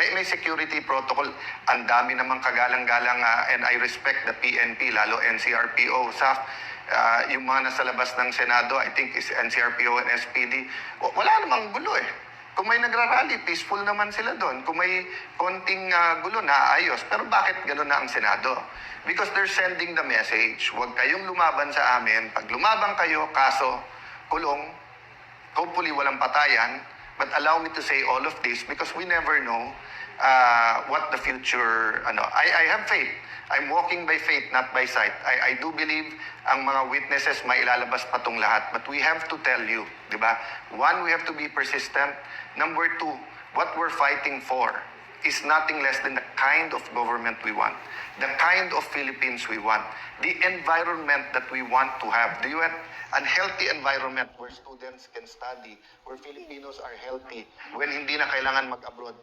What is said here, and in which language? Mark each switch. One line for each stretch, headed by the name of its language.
Filipino: May security protocol. Ang dami namang kagalang-galang
English: and I respect the PNP,
Filipino: lalo NCRPO, SAF. Yung mga nasa labas ng Senado,
English: I think is NCRPO and SPD,
Filipino: wala namang gulo eh. Kung may nagrarally, peaceful naman sila doon. Kung may konting gulo, naayos. Pero bakit gano'n na ang Senado?
English: Because they're sending the message,
Filipino: huwag kayong lumaban sa amin. Pag lumabang kayo, kaso, kulong,
English: hopefully
Filipino: walang patayan,
English: but allow me to say all of this because we never know what the future, I have faith. I'm walking by faith, not by sight. I do believe
Filipino: ang mga witnesses mailalabas pa tong lahat.
English: But we have to tell you,
Filipino: di ba?
English: One, we have to be persistent. Number two, what we're fighting for is nothing less than the kind of government we want. The kind of Philippines we want. The environment that we want to have. Do you want a healthy environment where students can study, where Filipinos are healthy, when
Filipino: hindi na kailangan mag-abroad?